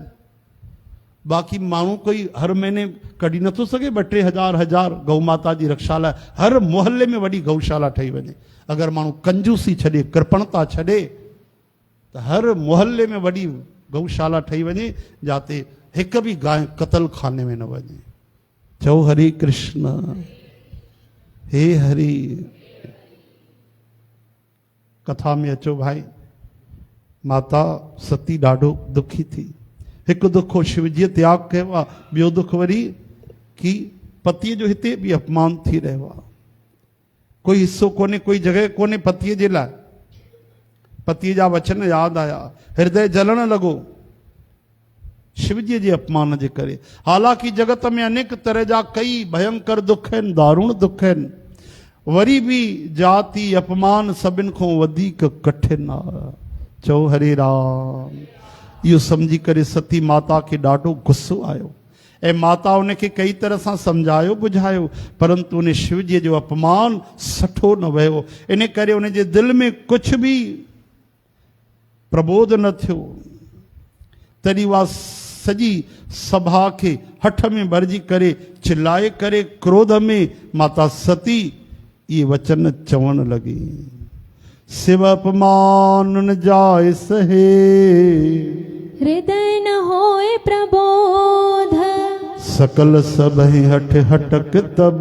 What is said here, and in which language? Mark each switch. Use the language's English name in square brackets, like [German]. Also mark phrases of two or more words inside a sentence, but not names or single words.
[Sindhi] बाक़ी माण्हू कोई हर महीने कढी नथो सघे 2-3 हज़ार गौ माता जी रक्षा लाइ। हर मोहल्ले में वॾी गौशाला ठही वञे। अगरि माण्हू कंजूसी छॾे, कृपणता छॾे, त हर मोहल्ले में वॾी गौशाला ठही वञे, जाते हिकु बि गांइ क़तल खाने में न वञे। चओ हरे कृष्ण, हे हरि। कथा में अचो भाई, माता सती ॾाढो दुखी थी। हिकु दुखो शिवजीअ त्याग कयो आहे, ॿियो दुख वरी कि पतीअ जो हिते बि अपमान थी रहियो आहे। कोई हिस्सो कोन्हे, कोई जॻह कोन्हे पतीअ जे लाइ। पतीअ जा वचन यादि आया, हृदय जलण लॻो शिवजीअ जे अपमान जे करे। हालांकि जगत में अनेक तरह जा कई भयंकर दुख आहिनि, दारुण दुख आहिनि, वरी बि जाति अपमान सभिनि खां वधीक कठिन आहे। चओ हरे राम। इहो सम्झी करे सती माता खे ॾाढो गुस्सो आयो ऐं माता उनखे कई तरह सां सम्झायो बुझायो, परंतु उन शिवजीअ जो अपमान सठो न वियो। इन करे उनजे दिलि में कुझु बि प्रबोध न थियो। तॾहिं उहा सॼी सभा खे हठ में भरिजी करे चिल्लाए करे क्रोध में माता सती ये वचन चवण लगी, [Awadhi] शिव अपमान न जाय सहे, हृदय न होए प्रबोध, सकल सबहि हठ हटक तब,